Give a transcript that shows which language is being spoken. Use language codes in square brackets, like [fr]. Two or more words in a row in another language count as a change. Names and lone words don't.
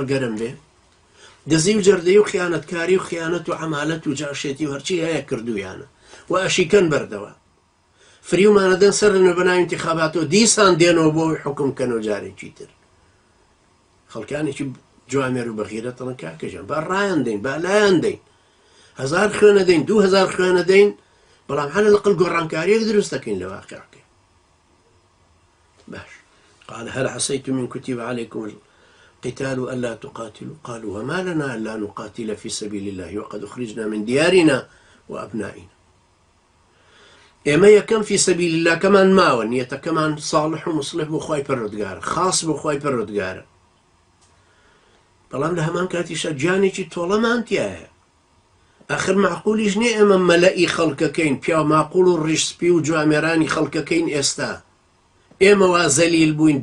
[ckb] گەرم بێ دەزی و جەردەی و خیانەتکاری و خیانەت و عەمالەت و جاشێتی و هەرچی هەیە کردویانە و ئەشیکەن بەردەوە فریومانە دەن سەر لە بەناوی انتیخاباتەوە دیسان دێنەوە بۆی حکومکەنەوە جارێکی تر خەڵکانێکی جوامێر و بەغیرەتەڵن کاکەژان با ڕایان دەین با لایان دەین 1000 خوێنە دەین 2000 خوێنە دەین بەڵام هەنە لەقل گۆڕانکاریەک دروست دەکەین لە واقعەکە. [ar] باش قال هل عسيتم من كتب عليكم القتال ألا تقاتلوا قالوا وما لنا ألا نقاتل في سبيل الله وقد أخرجنا من ديارنا وأبنائنا. [ckb] ئێمە یەکەم [ar] في سبيل الله [ckb] كمان ماوە نیەتە كمان صالح و مصلح بۆ خوای پەروەردگارە خاص بۆ خوای پەروەردگارە بەڵام لە هەمان کاتیشە گیانێکی تۆڵەمان تایە آخر معقولیش نییە ئێمە مەلەئی خەڵکەکەین پیا ماقول و ڕیشسپی و جوامێرانی خەڵکەکەین ئێستا ئێمە وا زەلیل بووین